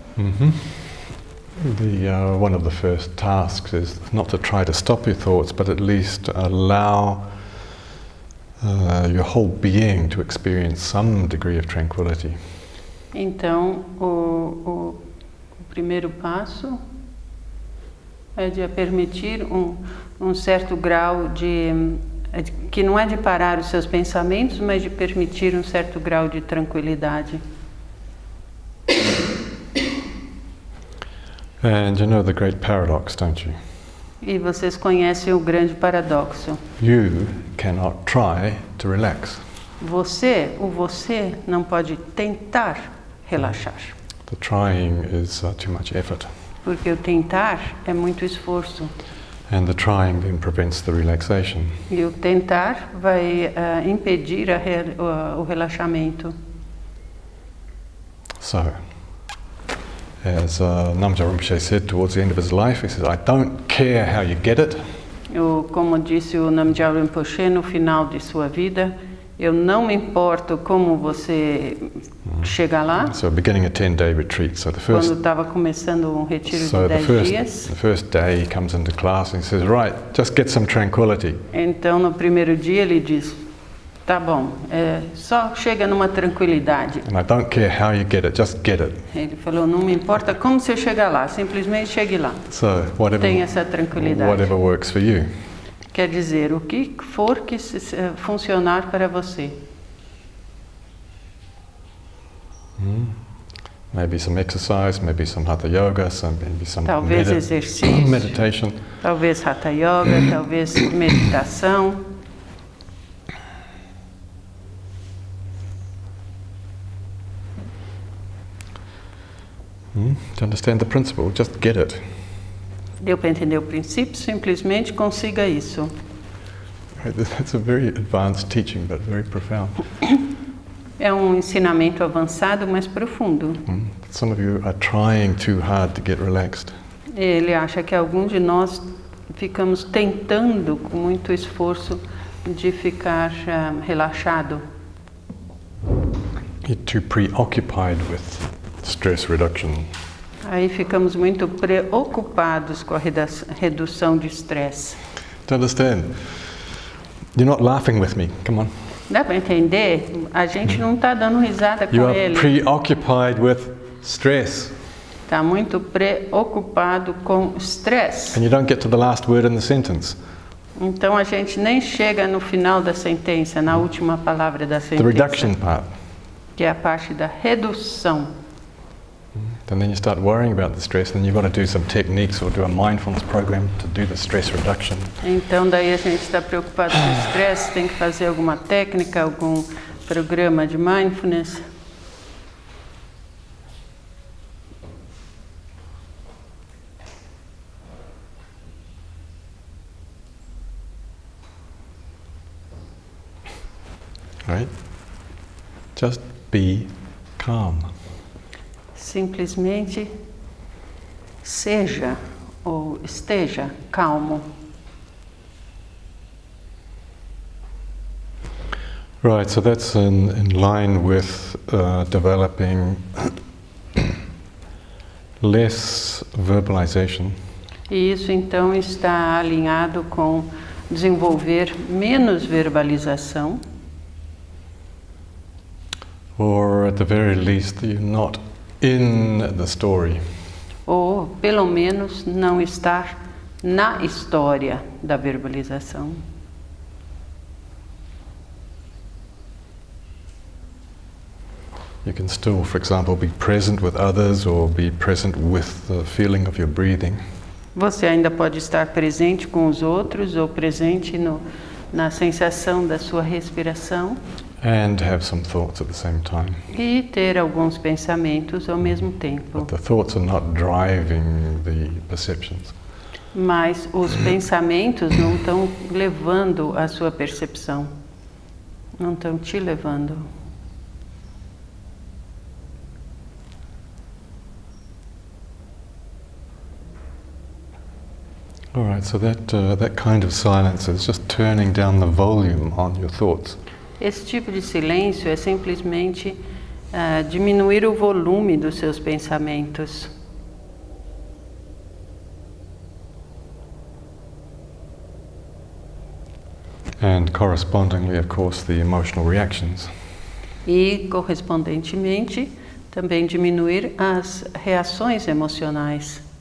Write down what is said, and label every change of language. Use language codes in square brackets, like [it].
[en] Mm-hmm. One of the first tasks is not to try to stop your thoughts, but at least allow your whole being to experience some degree of tranquility. [pt] Então, o primeiro passo é de permitir um certo grau que não é de parar os seus pensamentos, mas de permitir um certo grau de tranquilidade. [en] And you know the great paradox, don't you? [pt] E vocês conhecem o grande paradoxo. [en] You cannot try to relax. [pt] Você não pode tentar relaxar. [en] The trying is too much effort. [pt] Porque o tentar é muito esforço. [en] And the trying then prevents the relaxation. [pt] E o tentar vai impedir o relaxamento. [en] So, as Namgyal Rinpoche said towards the end of his life, he says, I don't care how you get it. [pt] Como disse o Namgyal Rinpoche no final de sua vida, eu não me importo como você chega lá. [en] So beginning a 10-day retreat. So the first, [pt] Quando estava começando um retiro de 10 dias. [en] The first day he comes into class and he says, right, just get some tranquility. [pt] Então no primeiro dia ele diz, tá bom, só chega numa tranquilidade. [en] And I don't care how you get it, just get it. [pt] Ele falou, não me importa como você chega lá, simplesmente chegue lá. [en] So whatever, [pt] Tenha essa tranquilidade. [en] whatever works for you. [pt] Quer dizer, o que for que funcionar para você. [en] Maybe some exercise, maybe some hatha yoga, maybe some [pt] Talvez exercício, [en] meditation. [pt] talvez hatha yoga, talvez meditação. [en] To understand the principle, just get it. [pt] Deu para entender o princípio? Simplesmente consiga isso. [en] That's a very advanced teaching, but very profound. [pt] É um ensinamento avançado, mas profundo. [en] Some of you are trying too hard to get relaxed. [pt] Ele acha que alguns de nós ficamos tentando com muito esforço de ficar relaxado. [en] You're too preoccupied with stress reduction. [pt] Aí ficamos muito preocupados com a redução de estresse. [en] To understand, you're not laughing with me. Come on. [pt] Dá para entender? A gente não está dando risada com [en] You are [pt] ele. [en] preoccupied with stress. [pt] Está muito preocupado com estresse. [en] And you don't get to the last word in the sentence. [pt] Então a gente nem chega no final da sentença, na última palavra da [en] The [pt] sentença, [en] reduction part. [pt] que é a parte da redução. [en] And then you start worrying about the stress, and you've got to do some techniques or do a mindfulness program to do the stress reduction. [pt] Então daí a gente está preocupado com o estresse, tem que fazer alguma técnica, algum programa de mindfulness. [en] Right? Just be calm. [pt] Simplesmente seja ou esteja calmo. [en] Right, so that's in line with developing less verbalization. [pt] E isso então está alinhado com desenvolver menos verbalização. [en] Or at the very least, you're not in the story. [pt] Ou pelo menos não estar na história da verbalização. [en] You can still, for example, be present with others or be present with the feeling of your breathing. [pt] Você ainda pode estar presente com os outros ou presente na sensação da sua respiração. [en] And have some thoughts at the same time. [pt] E ter alguns pensamentos ao mesmo tempo. [en] But the thoughts are not driving the perceptions. [pt] Mas os pensamentos não estão levando a sua percepção. Não estão te levando. [en] All right, so that kind of silence is just turning down the volume on your thoughts. [pt] Esse tipo de silêncio é simplesmente diminuir o volume dos seus pensamentos. [en] And correspondingly, of course, the emotional reactions. [pt] E, correspondentemente, também diminuir as reações emocionais.